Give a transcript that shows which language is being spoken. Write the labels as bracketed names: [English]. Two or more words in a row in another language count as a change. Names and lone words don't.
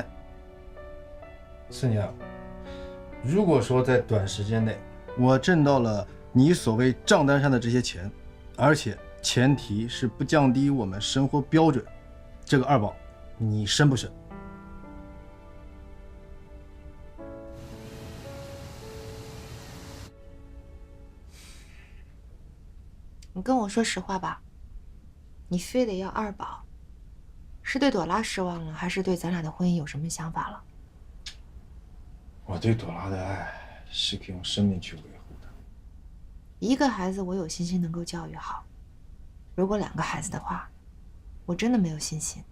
[Chinese] 四娘，如果說在短時间內我挣到了你所謂賬單上的這些錢，而且前提是不降低我們生活標準，這個2寶你生不生？你跟我說實話吧，你非得要2寶，是對朵拉失望了，還是對咱倆的婚姻有什麼想法了？我对朵拉的愛是可以用生命去維護的。 1個孩子我有信心能夠教育好，如果2個孩子的話，我真的沒有信心。